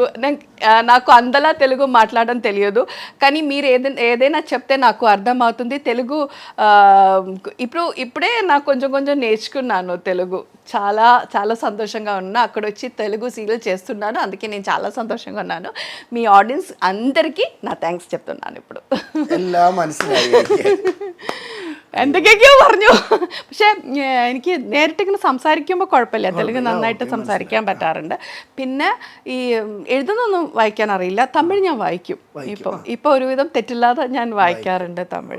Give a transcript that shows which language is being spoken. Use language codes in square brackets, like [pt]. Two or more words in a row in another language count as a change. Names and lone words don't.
[te] నాకు అంతలా తెలుగు మాట్లాడడం తెలియదు, కానీ మీరు ఏదైనా చెప్తే నాకు అర్థమవుతుంది. తెలుగు ఇప్పుడే నాకు కొంచెం నేర్చుకున్నాను తెలుగు. చాలా చాలా సంతోషంగా ఉన్నా. అక్కడ వచ్చి తెలుగు సీరియల్ చేస్తున్నాను, అందుకే నేను చాలా సంతోషంగా ఉన్నాను. మీ ఆడియన్స్ అందరికీ నా థ్యాంక్స్ చెప్తున్నాను ఇప్పుడు. [ml] എന്തൊക്കെയൊക്കെയോ പറഞ്ഞു. പക്ഷേ എനിക്ക് നേരിട്ടിങ്ങനെ സംസാരിക്കുമ്പോൾ കുഴപ്പമില്ല, തെലുങ്ക് നന്നായിട്ട് സംസാരിക്കാൻ പറ്റാറുണ്ട്. പിന്നെ ഈ എഴുതുന്നൊന്നും വായിക്കാൻ അറിയില്ല. തമിഴ് ഞാൻ വായിക്കും. ഇപ്പോൾ ഒരുവിധം തെറ്റില്ലാതെ ഞാൻ വായിക്കാറുണ്ട് തമിഴ്.